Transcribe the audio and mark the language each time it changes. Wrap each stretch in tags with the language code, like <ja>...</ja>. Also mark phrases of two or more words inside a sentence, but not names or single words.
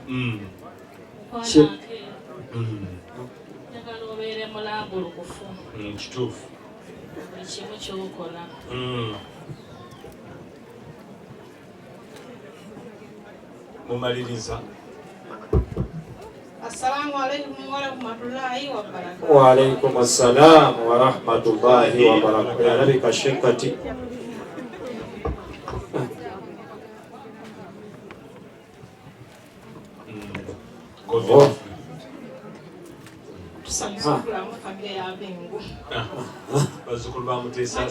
<lg>Njagala obeere mulambulukufu. Kituufu. Buli kimu ky'okola. Mumaliriza.</lg> <ar>السلام عليكم ورحمة الله وبركاته. وعليكم السلام ورحمة الله وبركاته. يا رب kashekati.</ar> <lg>Tusamsukula mu familia ya Bengo. Bazukulu ba Mutesasi.</lg>